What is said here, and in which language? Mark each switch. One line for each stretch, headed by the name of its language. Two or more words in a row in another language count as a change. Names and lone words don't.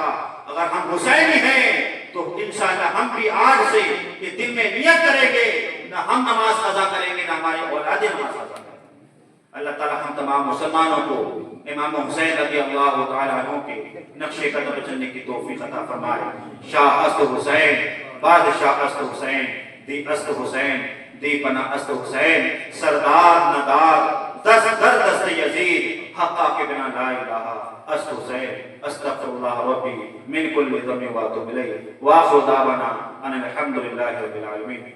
Urdu: اگر ہم حسینی ہیں تو انشاءاللہ ہم بھی آج سے یہ دل میں نیت کریں گے، نہ ہم نماز قضا کریں گے، نہ ہماری اولاد نماز قضا کریں گے۔ اللہ تعالی ہم تمام مسلمانوں کو امام حسین
Arabic: رضی اللہ تعالی عنہ
Urdu: کے نقش قدم پر چلنے کی توفیق عطا فرمائے۔
Persian: شاہ است حسین، بادشاہ است حسین، دی است حسین، دی پناہ است حسین، سردار ندار دست در دست یزید، حقا کے بنا لا الہ است حسین،
Arabic: استغفر اللہ ربی من کل ذنب واتوب الیہ، وآخر دعوانا ان الحمد للہ رب العالمین۔